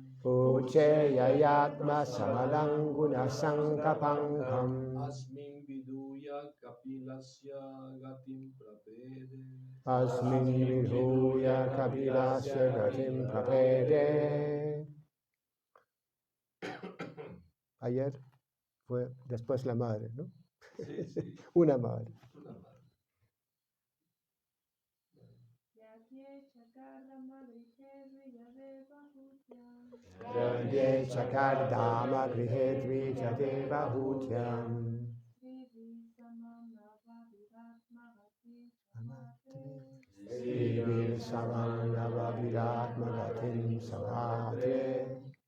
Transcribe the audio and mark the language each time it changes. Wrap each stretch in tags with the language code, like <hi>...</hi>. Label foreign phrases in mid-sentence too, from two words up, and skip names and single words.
<sa>Uche yayatma samalang guna sangapankam Asmin Viduya Kapilasya Gatim Prapede Asmin vidhuya kapilasya gatim prapede.</sa> <es>Ayer fue después la madre, ¿no? Sí, sí, Una madre. una madre.</es> <sa>Yagye chakardama grihe dvija devahutyam Shivir samam navabhiratmagatim samatre</sa>